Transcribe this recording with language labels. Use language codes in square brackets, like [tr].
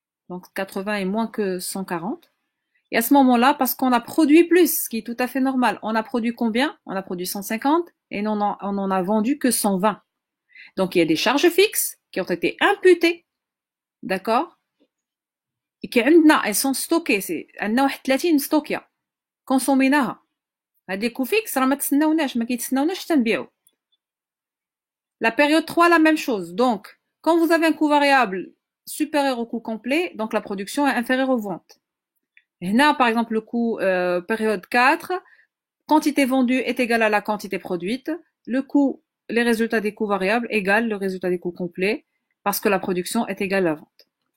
[fr] Donc 80 est moins que 140. Et à ce moment-là, parce qu'on a produit plus, ce qui est tout à fait normal, on a produit combien? On a produit 150 et on en a vendu que 120. Donc il y a des charges fixes qui ont été imputées, d'accord? Et qui elles sont stockées. C'est [ar] عندنا واحد 30 ستوكيا كونسوميناها. هذي كو فيكس راه ما تسناوناش ما كيتسناوناش حتى نبيعو. [fr] La période 3, la même chose. Donc, quand vous avez un coût variable supérieur au coût complet, donc la production est inférieure aux ventes. Là, par exemple, le coût période 4, quantité vendue est égale à la quantité produite. Le coût, les résultats des coûts variables égale le résultat des coûts complets parce que la production est égale à la vente.